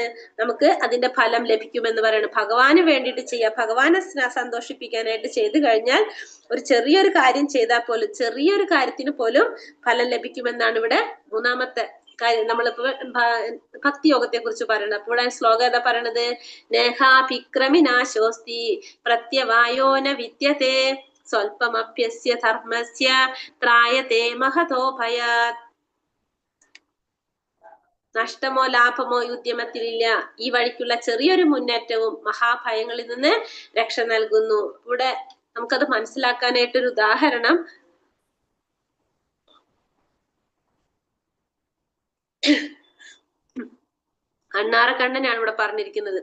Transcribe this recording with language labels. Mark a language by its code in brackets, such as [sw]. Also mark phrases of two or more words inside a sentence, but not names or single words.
[ml] നമുക്ക് അതിന്റെ ഫലം ലഭിക്കുമെന്ന് പറയണം. ഭഗവാന് വേണ്ടിയിട്ട് ചെയ്യാം, ഭഗവാനെ സന്തോഷിപ്പിക്കാനായിട്ട് ചെയ്തു കഴിഞ്ഞാൽ ഒരു ചെറിയൊരു കാര്യം ചെയ്താൽ പോലും, ചെറിയൊരു കാര്യത്തിന് പോലും ഫലം ലഭിക്കുമെന്നാണ് ഇവിടെ മൂന്നാമത്തെ കാര്യം. നമ്മളിപ്പോ ഭക്തിയോഗത്തെ കുറിച്ച് പറയണം. അപ്പൊ ഇവിടെ ശ്ലോകം ഏതാ പറയണത്? [sa] നേഹാഭിക്രമിനാശോസ്തി പ്രത്യവായോന വിദ്യത്തെ സ്വൽപമപ്യസ്യ ധർമ്മസ്യ ത്രായത്തെ മഹതോ ഭയാത്. [ml] നഷ്ടമോ ലാഭമോ ഈ ഉദ്യമത്തിലില്ല. ഈ വഴിക്കുള്ള ചെറിയൊരു മുന്നേറ്റവും മഹാഭയങ്ങളിൽ നിന്ന് രക്ഷ നൽകുന്നു. ഇവിടെ നമുക്കത് മനസ്സിലാക്കാനായിട്ടൊരു ഉദാഹരണം അണ്ണാറക്കണ്ണനാണ് ഇവിടെ പറഞ്ഞിരിക്കുന്നത്.